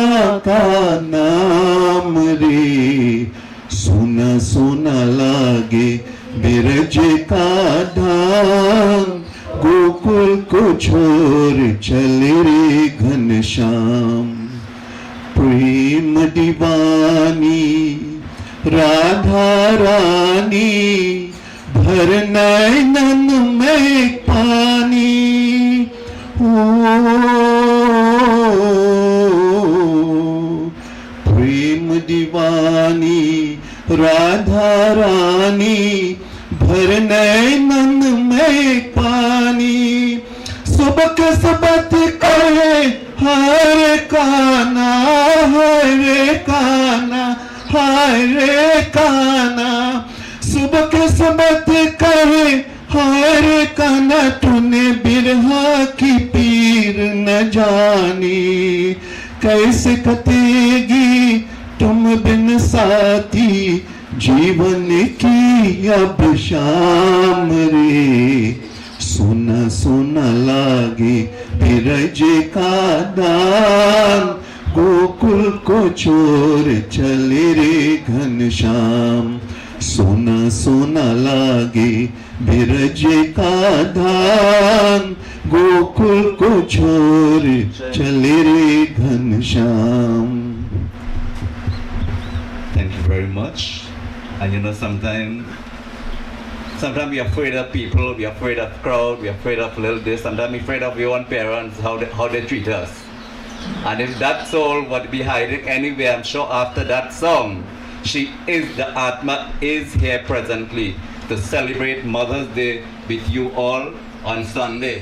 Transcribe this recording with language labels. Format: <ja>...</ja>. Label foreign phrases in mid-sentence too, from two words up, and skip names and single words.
<hi>का नाम रे सोना सोना लागे बिरज का धाम गोकुल को छोड़ चले रे घनश्याम प्रेम दीवानी राधा रानी भर नैनन में पानी ओ प्रेम दीवानी राधा रानी भर नैनन में पानी सुबक सबत कहे हरे काना हरे काना हरे काना सुबक सबत कहे हरे काना तूने बिरहा की पीर न जानी कैसे कटेगी तुम बिन साथी जीवन की अब शाम रे सोना सोना लागे बिरज का दान गोकुल को छोड़ चले रे घनश्याम सोना सोना लागे बिरज का धाम गोकुल को छोड़ चले रे घनश्याम</hi> <en>Thank you very much. And you know, sometimes we're afraid of people, we're afraid of crowd, we're afraid of little this, sometimes we're afraid of your own parents, how they treat us. And if that's all what be hiding anyway, I'm sure after that song, the Atma is here presently to celebrate Mother's Day with you all on Sunday.</en>